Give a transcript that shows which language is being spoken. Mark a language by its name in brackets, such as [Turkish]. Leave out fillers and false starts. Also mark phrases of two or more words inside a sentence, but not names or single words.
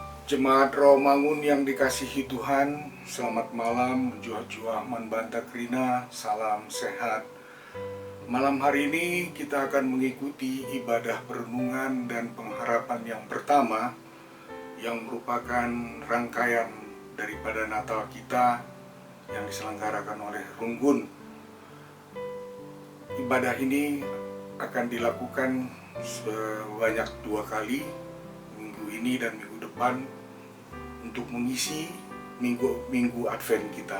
[Indonesian] Jemaat Rawamangun yang dikasihi Tuhan, selamat malam, [Batak Karo] jua-jua manbanta krina, [Indonesian] salam sehat. Malam hari ini kita akan mengikuti ibadah perenungan dan pengharapan yang pertama, yang merupakan rangkaian daripada Natal kita yang diselenggarakan oleh Runggun. Ibadah ini akan dilakukan sebanyak 2 kali, minggu ini dan minggu depan, untuk mengisi minggu Advent kita.